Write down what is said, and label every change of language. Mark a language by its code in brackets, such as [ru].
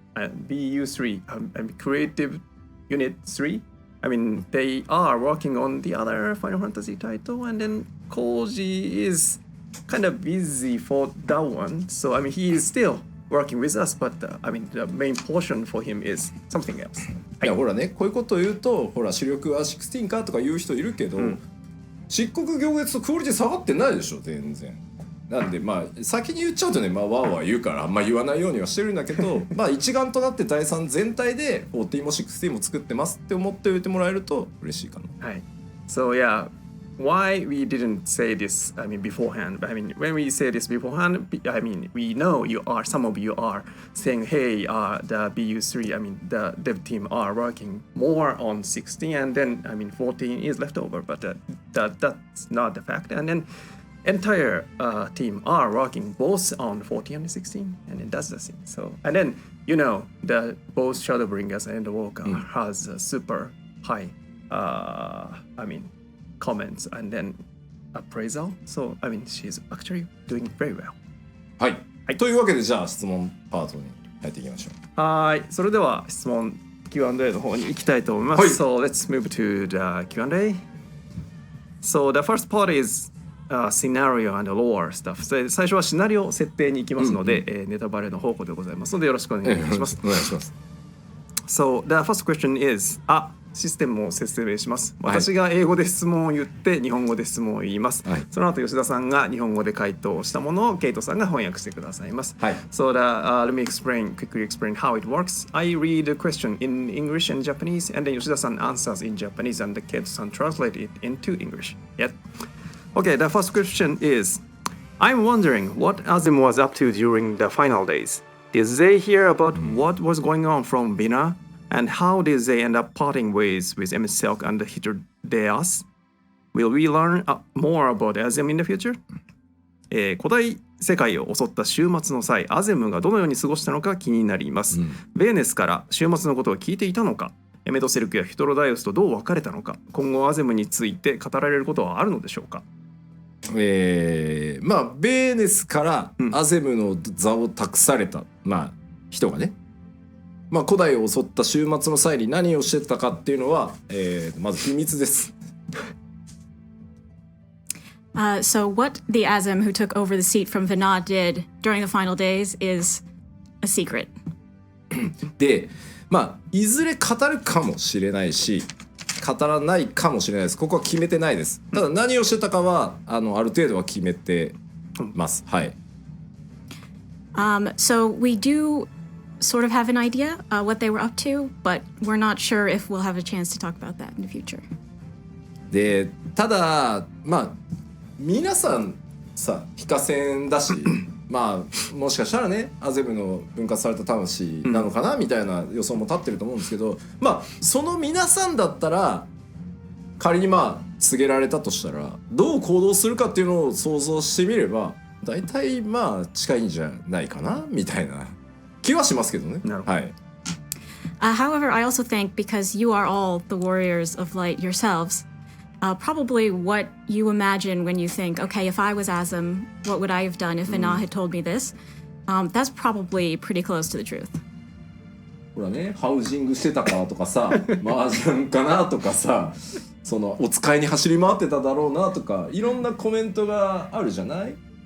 [en] BU3 and Creative Unit 3. I mean, they are working on the other Final Fantasy title, and then Koji is kind of busy for that one. So, I mean, he is still working with us, but I mean the main portion for him is something else. [ja] いやほらねこういうことを言うとほら主力は16かとか言う人いるけど、漆黒行月とクオリティ下がってないでしょ全然。なんでまあ先に言っちゃうとねまあわーわー言うからあんま言わないようにはしてるんだけどまあ一丸となって第3全体で14も16も作ってますって思っておいてもらえると嬉しいかな。はい。 [en] So yeah, why we didn't say this, I mean beforehand, I mean when we say this beforehand, I mean we know you are, some of you are saying hey, the BU3, I mean the dev team are working more on 16 and then I mean 14 is left over, but that's not the fact. And then entire team are working both on 14 and 16 and then that's the thing. So and then you know the both Shadowbringers and the Walker has a super high I mean comments and then appraisal. So I mean she's actually doing very well. [ja] はい、はい、というわけでじゃあ質問パートに入っていきましょう。はい、それでは質問 Q&A の方に行きたいと思います。はい、 [en] So let's move to the Q&A. So the first part is scenario and lore stuff. [ja] 最初はシナリオ設定に行きますので、ネタバレの方向でございますのでよろしくお願いします。お願いします。 [en] So the first question is [ja] システムを説明します。私が英語で質問を言って日本語で質問を言います。はい、その後吉田さんが日本語で回答したものをケイトさんが翻訳してくださいます。はい、 [en] So let me quickly explain how it works. I read the question in English and Japanese, and then 吉田さん answers in Japanese, and the ケイトさん translate it into English. Yep. Okay, the first question is, I'm wondering what Azim was up to during the final days. Did they hear about what was going on from Bina? And how did they end up parting ways with Emmett Silk and Hideas? Will we learn more about Azim in the future? [ja] 古代世界を襲った終末の際、アゼムがどのように過ごしたのか気になります。ベーネスから終末のことを聞いていたのか、エメトセルクやヒトロダイオスとどう別れたのか、今後アゼムについて語られることはあるのでしょうか。まあベーネスからアゼムの座を託された、人がね、古代を襲った終末の際に何をしてたかっていうのは、まず秘密です。 [en] So what the Azim who took over the seat from Vinod did during the final days is a secret. [ja] で、いずれ語るかもしれないし、語らないかもしれないです。ここは決めてないです。ただ何をしてたかはある程度は決めてます。はい。 [en] So we do sort of have an idea what they were up to, but we're not sure if we'll have a chance to talk about that in the future. [ja] で、ただ皆さんさ非化戦だしもしかしたらねアゼムの分割された魂なのかな、みたいな予想も立ってると思うんですけど、その皆さんだったら仮に告げられたとしたらどう行動するかっていうのを想像してみれば大体近いんじゃないかなみたいな気はしますけどね。はい。 [en] However, I also think because you are all the warriors of light yourselves.Probably what you imagine when you think, okay, if I was Azim, what would I have done if Vinod had told me this? That's probably pretty close to the truth. [ja] ほらね、ハウジングしてたかとかさ、麻雀かなとかさ、そのお使いに走り回ってただろうなとか、いろんなコメントがあるじゃない？